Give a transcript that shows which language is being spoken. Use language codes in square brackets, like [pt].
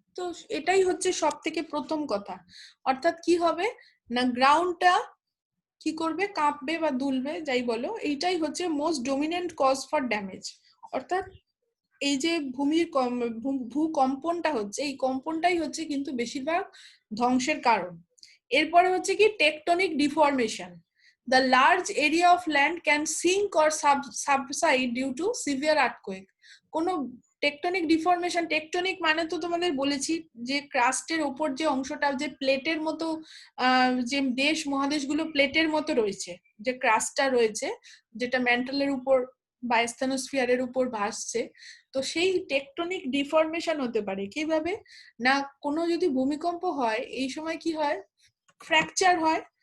[bn] তো এটাই হচ্ছে সব থেকে প্রথম কথা, অর্থাৎ কি হবে না, গ্রাউন্ডটা কি করবে, কাঁপবে বা দুলবে যাই বলো, এইটাই হচ্ছে most dominant cause for damage. অর্থাৎ এই যে ভূকম্পনটা হচ্ছে, এই কম্পনটাই হচ্ছে কিন্তু বেশিরভাগ ধ্বংসের কারণ। এরপরে হচ্ছে কি tectonic deformation, [en] the large area of land can sink or subside due to severe earthquake. [bn] কোনো টেকটনিক ডিফরমেশন, টেকটনিক মানে তো তোমাদের বলেছি যে ক্রাস্টের ওপর যে অংশটা, যে প্লেটের মতো যে দেশ মহাদেশগুলো প্লেটের মতো রয়েছে, যে ক্রাস্টটা রয়েছে যেটা ম্যান্টলের উপর বা স্থানোস্ফিয়ারের উপর ভাসছে, তো সেই টেকটনিক ডিফরমেশন হতে পারে কিভাবে না, কোনো যদি ভূমিকম্প হয় এই সময় কি হয়, ফ্র্যাকচার হয়,